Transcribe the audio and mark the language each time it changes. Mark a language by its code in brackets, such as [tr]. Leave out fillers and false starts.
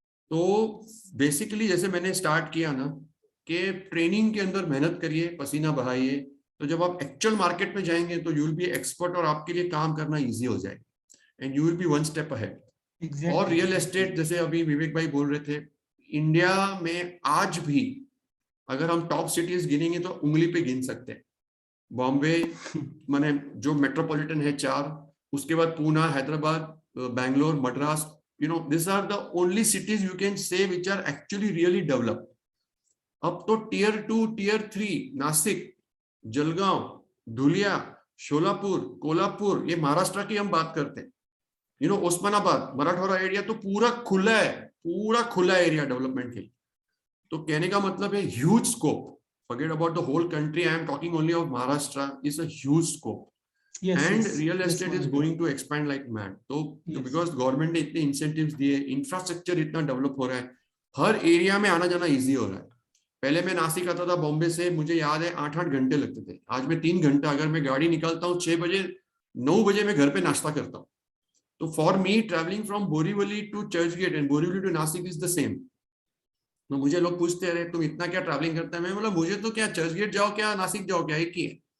[hi] तो बेसिकली जैसे मैंने स्टार्ट किया ना कि ट्रेनिंग के अंदर मेहनत करिए, पसीना बहाइए, तो जब आप एक्चुअल मार्केट में जाएंगे तो [en] you will be expert [hi] और आपके लिए काम करना इजी हो जाएगा, [en] And you will be one step ahead. [hi] और रियल एस्टेट जैसे अभी विवेक भाई बोल रहे थे, इंडिया में आज भी अगर हम टॉप सिटीज गिनेंगे तो उंगली पे गिन सकते हैं। बॉम्बे माने जो मेट्रोपॉलिटन है 4, उसके बाद Poona, Hyderabad, Bangalore, Madras, [en] these are the only cities you can say which are actually really developed. [hi] अब तो टियर 2, टियर 3, नासिक, जलगांव, धुलिया, शोलापुर, कोल्हापुर, ये महाराष्ट्र की हम बात करते हैं। उस्मानाबाद, मराठवाड़ा एरिया तो पूरा खुला है, पूरा खुला एरिया डेवलपमेंट के लिए। तो कहने का मतलब है huge scope. [en] Forget about the whole country. I am talking only of Maharashtra. Is a huge scope. And real estate is going to expand like mad. [hi] तो because government ने इतने incentives दिए, infrastructure इतना develop हो रहा है, हर area में आना जाना easy हो रहा है। पहले मैं नासिक आता था बॉम्बे से, मुझे याद है 8-8 घंटे लगते थे। आज मैं 3 घंटा, अगर मैं गाड़ी निकालता हूँ 6 बजे, 9 बजे मैं घर पे नाश्ता करता हूँ। तो [en] For me travelling from Borivali to Churchgate and Borivali to Nashik is the same. [hi] तो मुझे लोग पूछते रहे तुम इतना क्या ट्रैवलिंग करता है, मैं बोला मुझे तो क्या चर्चगेट जाओ क्या नासिक जाओ क्या, एक ही है।